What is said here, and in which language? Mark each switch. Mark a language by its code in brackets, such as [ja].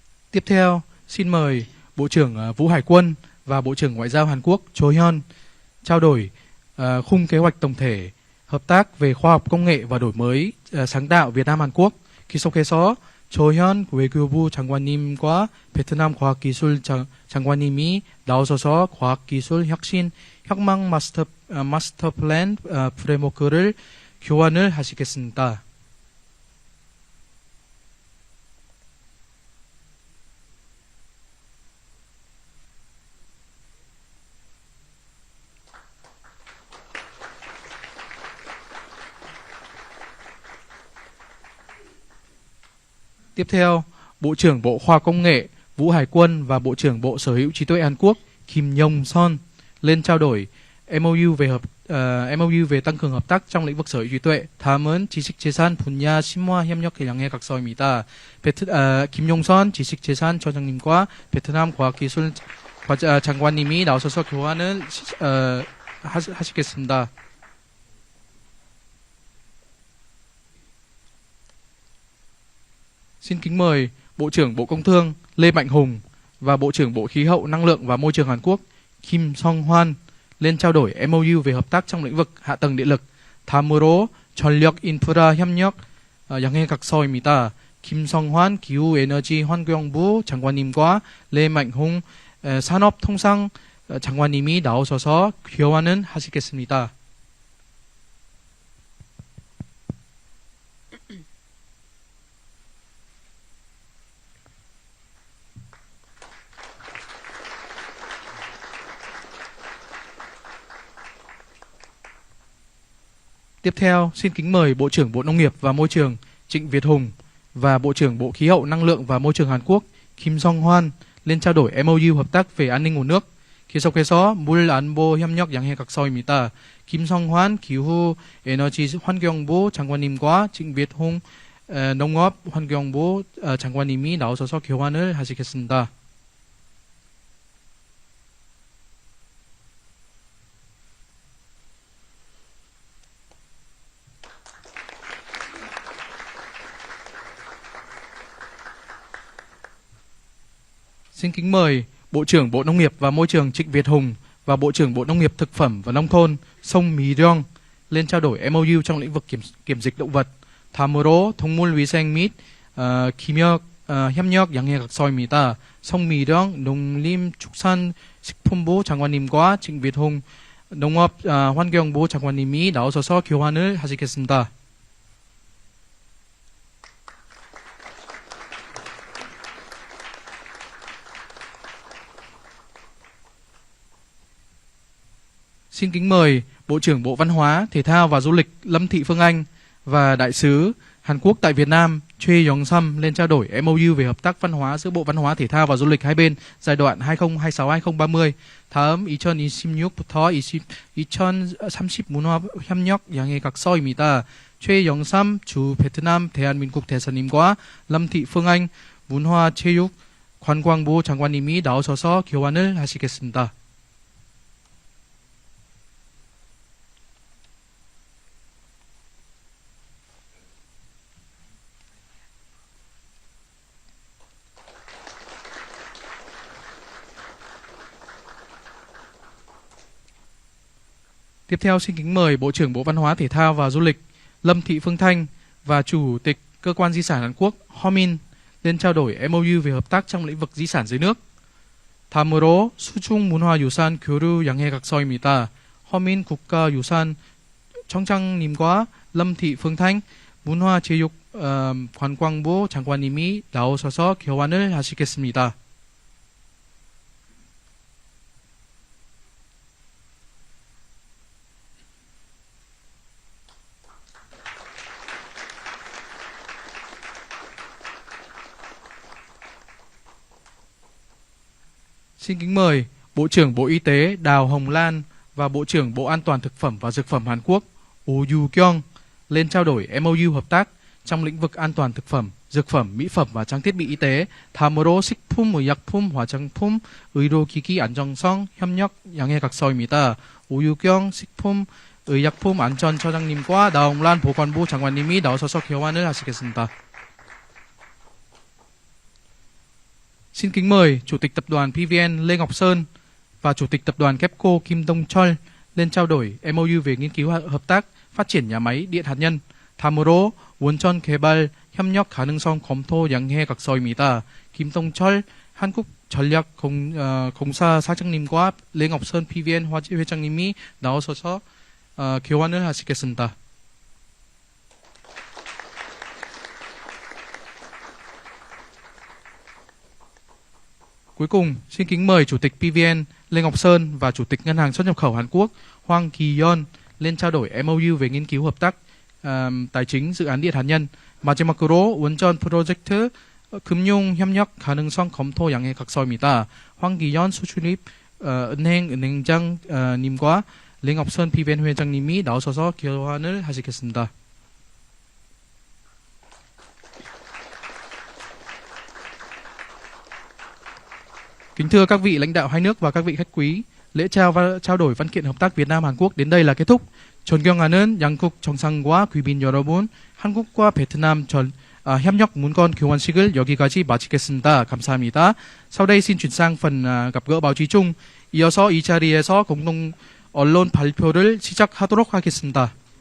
[vi] Tiếp theo, xin mời Bộ trưởng Vũ Hải Quân và Bộ trưởng Ngoại giao Hàn Quốc Cho Hyun trao đổi khung kế hoạch tổng thể hợp tác về khoa học công nghệ và đổi mới sáng tạo Việt Nam Hàn Quốc. [ko] 계속해서 조현 외교부 장관님과 베트남 과학기술 장관님이 나오셔서 과학기술 혁신 혁명 마스터 플랜 프레임워크를 교환을 하시겠습니다. [vi] Tiếp theo, Bộ trưởng Bộ Khoa học Công nghệ Vũ Hải Quân và Bộ trưởng Bộ Sở hữu trí tuệ Hàn Quốc Kim Yong-son lên trao đổi MOU về tăng cường hợp tác trong lĩnh vực sở hữu trí tuệ. [ko] 다음은 지식재산 분야 심화 협력 양해 각서입니다. 김용선 지식재산처장님과 베트남 과학기술 장관님이 나오셔서 교환을 하시겠습니다. [vi] Xin kính mời Bộ trưởng Bộ Công Thương Lê Mạnh Hùng và Bộ trưởng Bộ Khí hậu Năng lượng và Môi trường Hàn Quốc Kim Song-hwan lên trao đổi MOU về hợp tác trong lĩnh vực hạ tầng điện lực. [ko] 다음으로 전력 인프라 협력 양해 각서입니다. 김성환 기후에너지 환경부 장관님과 레맹홍 산업통상 장관님이 나오셔서 교환을 하시겠습니다. [vi] Tiếp theo, xin kính mời Bộ trưởng Bộ Nông nghiệp và Môi trường Trịnh Việt Hùng và Bộ trưởng Bộ Khí hậu Năng lượng và Môi trường Hàn Quốc Kim Song-hwan lên trao đổi MOU hợp tác về an ninh nguồn nước. [ko] 계속해서 물 안보 협력 양해 각서입니다. 김성환 기후 에너지 환경부 장관님과 징빗홍 농업 환경부 장관님이 나오셔서 교환을 하시겠습니다. [vi] Xin kính mời Bộ trưởng Bộ Nông nghiệp và Môi trường Trịnh Việt Hùng và Bộ trưởng Bộ Nông nghiệp Thực phẩm và Nông thôn Song Mi-ryong lên trao đổi MOU trong lĩnh vực kiểm dịch động vật. [ko] 다음으로 동물위생 및 협력 양해 각서입니다. 성미령 농림축산식품부 장관님과 trịnh việt hùng 농업 환경부 장관님이 나오셔서 교환을 하시겠습니다. [vi] Xin kính mời Bộ trưởng Bộ Văn hóa, Thể thao và Du lịch Lâm Thị Phương Anh và Đại sứ Hàn Quốc tại Việt Nam Choi Yong-sam lên trao đổi MOU về hợp tác văn hóa giữa Bộ Văn hóa, Thể thao và Du lịch hai bên giai đoạn 2026-2030. [ko] 다음 2026부터 2030 문화 협력 양해 각서입니다. 최영삼 주 베트남 대한민국 대사님과 lâm thị phương anh 문화체육 관광부 장관님이 나오셔서 교환을 하시겠습니다. [vi] Tiếp theo xin kính mời Bộ trưởng Bộ Văn hóa, Thể thao và Du lịch Lâm Thị Phương Thanh và Chủ tịch Cơ quan Di sản Hàn Quốc Ho Min lên trao đổi MOU về hợp tác trong lĩnh vực di sản dưới nước. [ko] 다음으로 수중문화유산 교류 양해각서입니다. 허민 국가유산 청장님과 lâm thị phương thanh 문화체육관광부 장관님이 나오셔서 교환을 하시겠습니다. [vi] Xin kính mời Bộ trưởng Bộ Y tế Đào Hồng Lan và Bộ trưởng Bộ An toàn Thực phẩm và Dược phẩm Hàn Quốc Oh Yu-kyung lên trao đổi MOU hợp tác trong lĩnh vực an toàn thực phẩm, dược phẩm, mỹ phẩm và trang thiết bị y tế. [ko] 다음으로 식품의약품, 화장품, 의료기기 안정성 협력 양해각서입니다. 오유경 식품의약품안전처장님과 나홍란 보건부 장관님이 나오셔서 교환을 하시겠습니다. [vi] Xin kính mời Chủ tịch Tập đoàn PVN Lê Ngọc Sơn và Chủ tịch Tập đoàn KEPCO Kim Dong Chol lên trao đổi MOU về nghiên cứu hợp tác phát triển nhà máy điện hạt nhân. [ko] 다음으로 원전 개발 협력 가능성 검토 양해 각서입니다. 김동철 한국전력공사 사장님과 랭업선 PVN 회장님이 나오셔서 교환을 하시겠습니다. [vi] Cuối cùng, xin kính mời Chủ tịch PVN Lê Ngọc Sơn và Chủ tịch Ngân hàng xuất nhập khẩu Hàn Quốc Hwang Ki-yeon lên trao đổi MOU về nghiên cứu hợp tác tài chính dự án điện hạt nhân. [ko] 마지막으로 원전 프로젝트 금융 협력 가능성 검토 양해 각서입니다. 황기현 수출입 은행장님과 랭업선 PVN 회장님이 나오셔서 교환을 하시겠습니다. [vi] Kính thưa các vị lãnh đạo hai nước và các vị khách quý, lễ trao đổi văn kiện hợp tác Việt Nam Hàn Quốc đến đây là kết thúc. [ko] 존경하는 양국 정상과 귀빈 여러분, 한국과 베트남 협력 문건 교환식을 여기까지 마치겠습니다. 감사합니다. [vi] Sau đây xin chuyển sang phần gặp gỡ báo chí chung. [ko] 이어서 이 자리에서 공동 언론 발표를 시작하도록 하겠습니다.